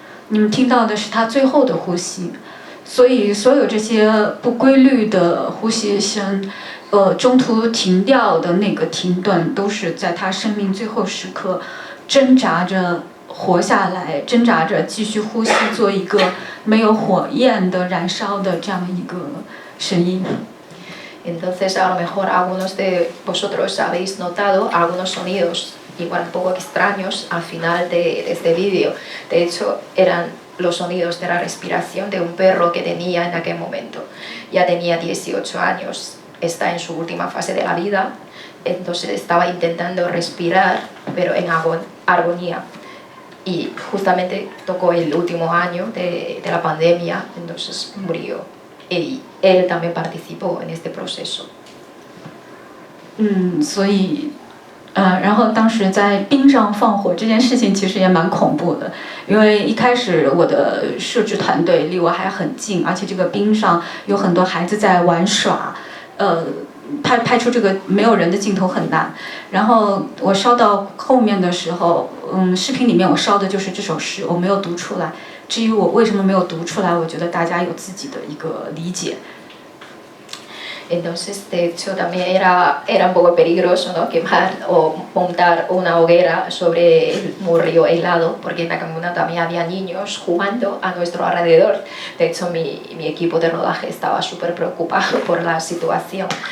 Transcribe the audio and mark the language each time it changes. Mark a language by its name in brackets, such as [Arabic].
[Chinese] 你们听到的是它最后的呼吸，所以所有这些不规律的呼吸声。中途停掉的那个停顿，都是在他生命最后时刻挣扎着活下来，挣扎着继续呼吸，做一个没有火焰的燃烧的这样一个声音。 [Spanish] Entonces, a lo mejor algunos de vosotros habéis notado algunos sonidos igual un poco extraños al final de este vídeo. De hecho, eran los sonidos de la respiración de un perro que tenía en aquel momento. Ya tenía 18 años. Está en su última fase de la vida, entonces estaba intentando respirar, pero en agonía. Y justamente tocó el último año de la pandemia, entonces murió. Y él también participó en este proceso. [Chinese] 所以，然后当时在冰上放火这件事情其实也蛮恐怖的，因为一开始我的摄制团队离我还很近，而且这个冰上有很多孩子在玩耍。拍出这个没有人的镜头很难。然后我烧到后面的时候，视频里面我烧的就是这首诗，我没有读出来。至于我为什么没有读出来，我觉得大家有自己的一个理解。 [Spanish] Entonces, de hecho, también era un poco peligroso, ¿no? Quemar o montar una hoguera sobre un río helado, porque en la comuna también había niños jugando a nuestro alrededor. De hecho, mi equipo de rodaje estaba súper preocupado por la situación.